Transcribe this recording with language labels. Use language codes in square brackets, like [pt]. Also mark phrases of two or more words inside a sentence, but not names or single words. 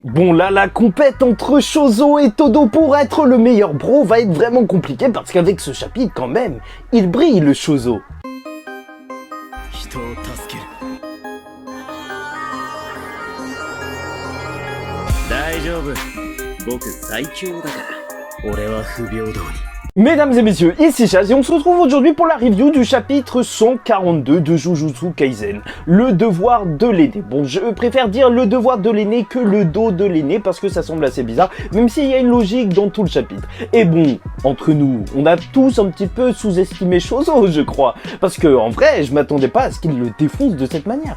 [fr] Bon là, la compète entre Chozo et Todo pour être le meilleur bro va être vraiment compliquée parce qu'avec ce chapitre quand même, il brille le Chozo. [ja] 人を助ける大丈夫僕最強だから俺は不平等に [fr] Mesdames et messieurs, ici Chaz et on se retrouve aujourd'hui pour la review du chapitre 142 de Jujutsu Kaisen, le devoir de l'aîné. Bon, je préfère dire le devoir de l'aîné que le dos de l'aîné parce que ça semble assez bizarre, même s'il y a une logique dans tout le chapitre. Et bon, entre nous, on a tous un petit peu sous-estimé Chozo, je crois, parce que en vrai, je m'attendais pas à ce qu'il le défonce de cette manière.